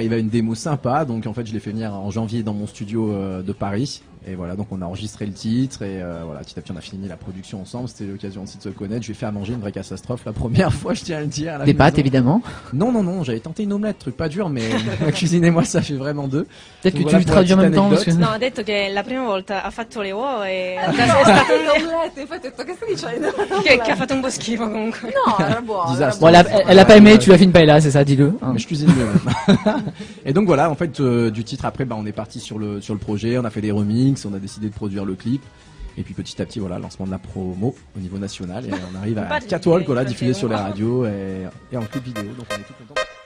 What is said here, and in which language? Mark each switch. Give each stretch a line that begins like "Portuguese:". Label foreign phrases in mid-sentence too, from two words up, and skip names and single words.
French: On arrive à une démo sympa, donc en fait, je l'ai fait venir en janvier dans mon studio de Paris. Et voilà, donc on a enregistré le titre et voilà, petit à petit on a fini la production ensemble. C'était l'occasion aussi de se connaître. Je lui ai fait à manger une vraie catastrophe la première fois, je tiens à le dire. Des pâtes évidemment. Non, j'avais tenté une omelette, truc pas dur, mais cuisiner moi ça fait vraiment deux. Peut-être que Donc voilà tu pour traduis en la même petite temps. Parce que...
Italian: No, ha detto che la prima volta ha fatto le uova e L'omelette, infatti ho detto che stai dicendo? che ha fatto un po' schifo comunque. No, era buono. Disastro.
French: Bon, elle a pas aimé, tu as fait une paella, c'est ça, dis-le. Hein. Mais je cuisine mieux même. Et donc voilà, en fait, du titre après, on est parti sur le projet, on a fait des remixes, on a décidé de produire le clip. Et puis petit à petit, voilà, lancement de la promo au niveau national. Et on arrive à Catwalk, voilà, diffusé sur les radios et en clip vidéo. Donc on est tout content.